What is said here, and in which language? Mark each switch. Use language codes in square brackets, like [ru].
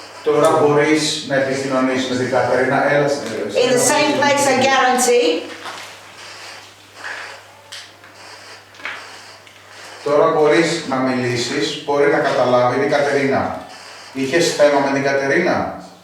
[el] τώρα μπορείς να επικοινωνήσεις με την Κατερίνα. Έλα στην [en] In the same place, I guarantee. [el] Τώρα μπορείς να μιλήσεις, μπορεί να καταλάβει την Κατερίνα. Είχες θέμα με την Κατερίνα?